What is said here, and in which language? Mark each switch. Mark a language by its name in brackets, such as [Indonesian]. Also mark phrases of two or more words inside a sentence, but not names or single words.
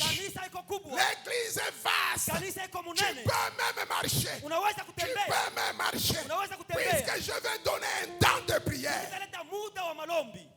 [Swahili] Kanisa iko kubwa. [French] L'église est vaste. [Swahili] Kanisa iko [French] Tu [Swahili] munene. [French] peux même marcher. [Swahili] Unaweza [French] Tu [Swahili] kutembea. [French] peux même marcher. [Swahili] Unaweza kutembea. [French] Puisque je vais donner un temps de prière. [Swahili] Nitaleta muda wa malombi.